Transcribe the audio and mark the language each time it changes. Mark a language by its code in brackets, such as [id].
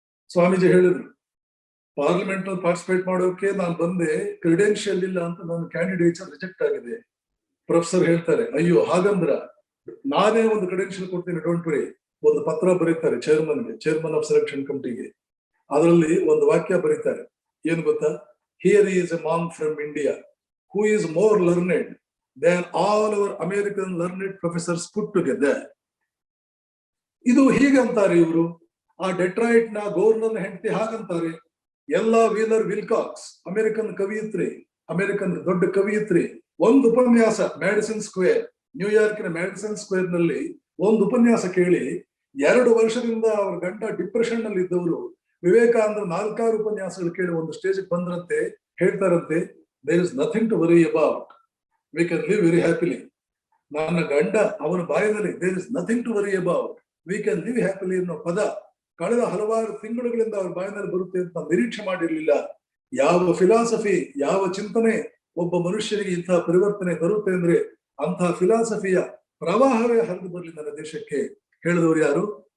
[kn] ಸ್ವಾಮೀಜಿ ಹೇಳಿದ್ರು, ಪಾರ್ಲಿಮೆಂಟ್ ನಲ್ಲಿ ಪಾರ್ಟಿಸಿಪೇಟ್ ಮಾಡೋಕೆ ನಾನು ಬಂದೆ, ಕ್ರೆಡೆನ್ಷಿಯಲ್ ಇಲ್ಲ ಅಂತ ನನ್ನ ಕ್ಯಾಂಡಿಡೇಟ್ಸ್ ರಿಜೆಕ್ಟ್ ಆಗಿದೆ. ಪ್ರೊಫೆಸರ್ ಹೇಳ್ತಾರೆ, ಅಯ್ಯೋ ಹಾಗಂದ್ರ ನಾನೇ ಒಂದು ಕ್ರೆಡೆನ್ಷಿಯಲ್ ಕೊಡ್ತೀನಿ, [en] Don't worry. [kn] ಒಂದು ಪತ್ರ ಬರೀತಾರೆ ಚೇರ್ಮನ್ ಆಫ್ ಸೆಲೆಕ್ಷನ್ ಕಮಿಟಿಗೆ. ಅದರಲ್ಲಿ ಒಂದು ವಾಕ್ಯ ಬರೀತಾರೆ, ಏನು ಗೊತ್ತಾ? [en] Here is a monk from India who is more learned than all our American learned professors put together. [kn] ಇದು ಹೀಗಂತಾರೆ ಇವರು. ಆ ಡೆಟ್ರಾಯ್ಟ್ ನ ಗವರ್ನರ್ ಹೆಂಡತಿ ಹಾಗಂತಾರೆ. ಎಲ್ಲಾ ವೀಲರ್ ವಿಲ್ಕಾಕ್ಸ್, ಅಮೆರಿಕನ್ ಕವಿಯಿತ್ರಿ, ಅಮೆರಿಕನ್ ದೊಡ್ಡ ಕವಿಯಿತ್ರಿ, ಒಂದು ಉಪನ್ಯಾಸ ಮ್ಯಾಡಿಸನ್ ಸ್ಕ್ವೇರ್, ನ್ಯೂಯಾರ್ಕಿನ ಮ್ಯಾಡಿಸನ್ ಸ್ಕ್ವೇರ್ ನಲ್ಲಿ ಒಂದು ಉಪನ್ಯಾಸ ಕೇಳಿ 2 ವರ್ಷದಿಂದ ಅವ್ರ ಗಂಡ ಡಿಪ್ರೆಷನ್ ನಲ್ಲಿ ಇದ್ದವರು ವಿವೇಕಾನಂದ 4 ಉಪನ್ಯಾಸಗಳು ಕೇಳಿ ಒಂದು ಸ್ಟೇಜ್ ಬಂದ್ರಂತೆ. ಹೇಳ್ತಾರಂತೆ, [en] there is nothing to worry about, we can live very happily. [kn] ನನ್ನ ಗಂಡ ಅವನ ಬಾಯದಲ್ಲಿ [en] there is nothing to worry about, we can live happily [kn] ಅನ್ನೋ ಪದ ಕಳೆದ ಹಲವಾರು ತಿಂಗಳುಗಳಿಂದ ಅವ್ರ ಬಾಯಿನಲ್ಲಿ ಬರುತ್ತೆ ಅಂತ ನಿರೀಕ್ಷೆ ಮಾಡಿರ್ಲಿಲ್ಲ. ಯಾವ ಫಿಲಾಸಫಿ, ಯಾವ ಚಿಂತನೆ ಒಬ್ಬ ಮನುಷ್ಯನಿಗೆ ಇಂತಹ ಪರಿವರ್ತನೆ ತರುತ್ತೆ ಅಂದ್ರೆ ಅಂತಹ ಫಿಲಾಸಫಿಯ ಪ್ರವಾಹವೇ ಹರಿದು ಬರಲಿ ನನ್ನ ದೇಶಕ್ಕೆ. ಹೇಳಿದವರು ಯಾರು?